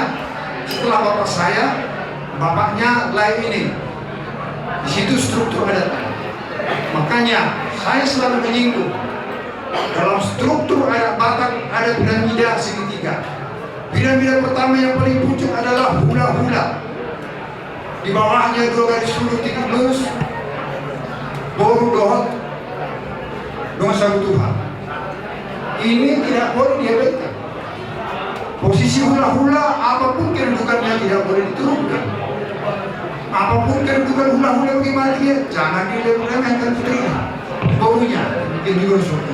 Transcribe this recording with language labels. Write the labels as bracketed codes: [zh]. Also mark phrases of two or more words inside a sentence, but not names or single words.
[id] Setelah bapak saya, bapaknya Lai ini. Di situ struktur adat. Makanya saya selalu menyinggung, dalam struktur adat Batak ada piramida segitiga. Piramida pertama yang paling pucuk adalah hula-hula. Di bawahnya 2 garis lurus titik lurus, [bbc] boru dohot, dosa Tuhan. [id] Ini tidak boleh diabaikan. Posisi hula-hula apapun kedudukannya tidak boleh diturunkan. Apapun kedudukan hula-hula bagaimana dia, jangan diremehkan putrinya, borunya, mungkin juga suatu.